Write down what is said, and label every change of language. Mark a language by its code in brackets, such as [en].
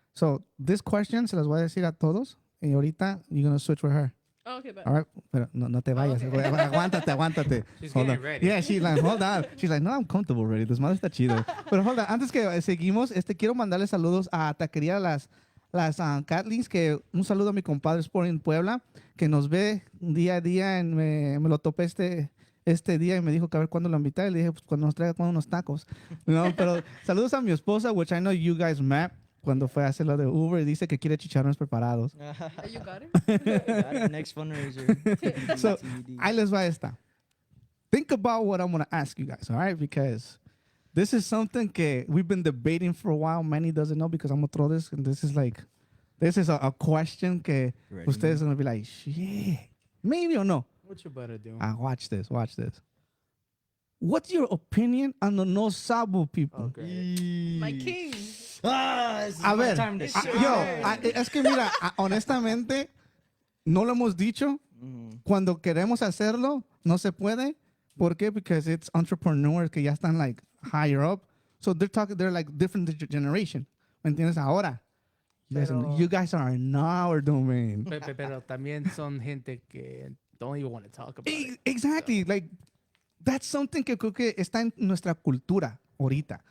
[en] So, this question [es] se las voy a decir a todos. Y ahorita, [en] you're going to switch with her. Oh, okay, but All right? [es] Pero no te vayas. [en] Okay. [es] Aguántate. [en] She's Hold getting on. ready. Yeah, she's like, hold on. She's like, no, I'm comfortable already. [es] Desmadre está chido. Pero [en] hold on. [es] Antes que seguimos, quiero mandarle saludos a Taquería Las Catlins, que un saludo a mi compadre Sport en Puebla, que nos ve día a día. Me lo topé este día y me dijo que a ver cuándo lo invité. Y le dije, pues cuando nos traiga unos tacos. No, pero saludos a mi esposa, [en] which I know you guys met [es] cuando fue a hacer lo de Uber. Y dice que quiere chicharrones preparados. [en] you got it. Got it. Next fundraiser. So, TBD. [es] ahí les va esta. [en] Think about what I'm going to ask you guys, all right? Because this is something que we've been debating for a while. Manny doesn't know because I'm going to throw this. And this is a question que Ready, ustedes are going to be like, shit. Maybe or no. What you better do? Watch this. What's your opinion on the no sabo people? Okay. My king. This is [es] A ver, [en] time to shine. [es] es que mira, honestamente, no lo hemos dicho. Cuando queremos hacerlo, no se puede. ¿Por qué? [en] Because it's entrepreneurs [es] que ya están [en] like higher up. So they're like different generation. [es] ¿Me entiendes? Ahora, Pero- [en] you guys are in our domain. [es] Pero también son gente que [en] don't even want to talk about it. Exactly. Like, that's something [es] que creo que está en nuestra cultura ahorita.